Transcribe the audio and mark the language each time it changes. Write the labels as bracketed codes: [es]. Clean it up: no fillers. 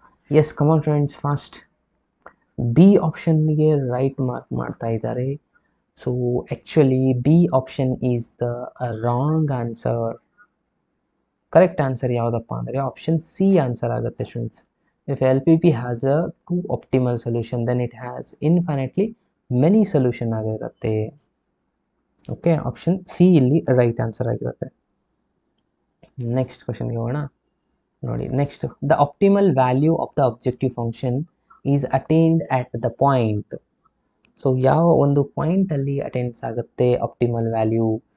[kn] S, ಕಮಾನ್ friends, fast. B ಆಪ್ಷನ್ಗೆ right mark ಮಾಡ್ತಾ ಇದ್ದಾರೆ. [en] So actually B option is the wrong answer. [kn] Correct answer ಯಾವುದಪ್ಪ ಅಂದರೆ option C answer ಆಗುತ್ತೆ friends. [en] If LPP has a two optimal solution, then it has infinitely many solution [kn] ಆಗಿರುತ್ತೆ. Okay, option C ಇಲ್ಲಿ right answer ಆಗಿರುತ್ತೆ. Next ಕ್ವಶನ್ಗೆ ಹೋಗೋಣ. ನೋಡಿ, [en] Next, the optimal value of the objective function is attained at the point. [kn] So ಯಾವ ಒಂದು ಪಾಯಿಂಟಲ್ಲಿ attends ಆಗುತ್ತೆ optimal value?